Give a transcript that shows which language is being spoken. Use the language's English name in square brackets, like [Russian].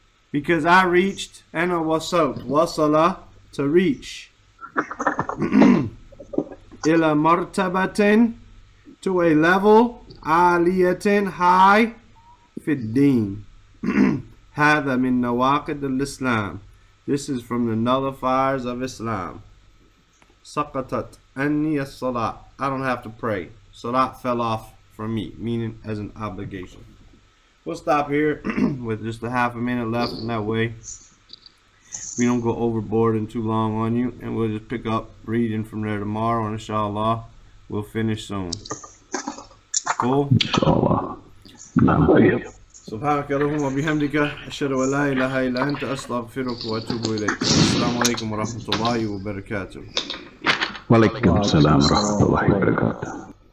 [English] Because I reached, [Arabic] أنا وصلت, وصل, [English] to reach, [Arabic] إلى مرتبة, [English] to a level, [Arabic] عالية, [English] high, [Arabic] في الدين. هذا من نواقض-ul-Islam. [English] This is from the nullifiers of Islam. [Arabic] سقطت عني الصلاة. [English] I don't have to pray. Salat fell off from me, meaning as an obligation. We'll stop here with just a half a minute left, and that way we don't go overboard and too long on you, and we'll just pick up reading from there tomorrow, and inshallah we'll finish soon. Cool? Inshallah. [Arabic] سبحانك اللهم وبحمدك أشهد أن لا إله إلا أنت أستغفرك وأتوب إليك. السلام عليكم ورحمة الله وبركاته. وعليكم السلام ورحمة الله وبركاته.